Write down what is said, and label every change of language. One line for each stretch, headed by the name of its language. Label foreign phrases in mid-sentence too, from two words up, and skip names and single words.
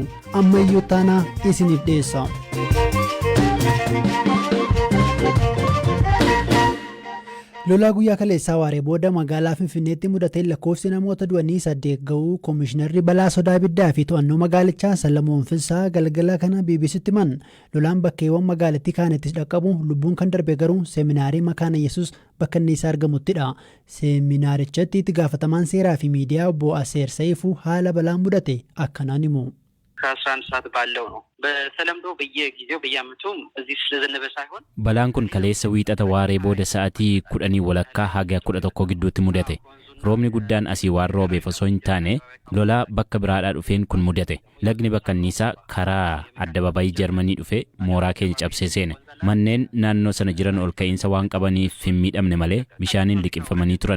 Oromo: Ammayyuu taanaa isiniif dhiyeessa. Lolaa guyyaa kaleessaa waaree booda magaalaa Finfinneetti mudateen lakkoofsi namoota du'anii 8 ga'uu Koomishinarri balaa sodaa ibiddaa fi to'annoo magaalichaa Salamoon Finsaa galgala kana BBCtti himan. Lolaan bakkeewwan magaalattii kaanittis dhaqqabu lubbuun kan darbe garuu seeminaarii Makaana Yesuus bakka inni isaa argamuttidha. Seeminaarichatti itti gaafatamaan seeraa fi miidiyaa obbo Aseer Saayifuu haala balaan mudate akkanaan himu.
Amharic: ከ11 ሰዓት ባለው ነው በተለምዶ በየጊዜው በየአመቱ እዚህ ስለዘነበ ሳይሆን
Oromo: balaan kun kaleessa wiixata waaree booda sa'aatii 10 walakkaa haga 11 gidduutti mudate. Roobni guddaan asii waan roobeef osoo hin taane lolaa bakka biraadhaa dhufeen kun mudate. Lagni bakka anniisaa karaa addababayii Jarmanii dhufee mooraa keenya cabsee seene. Manneen naannoo sana jiran ol ka'iinsa waan qabaniif hin miidhamne malee bishaaniin liqimfamanii turan.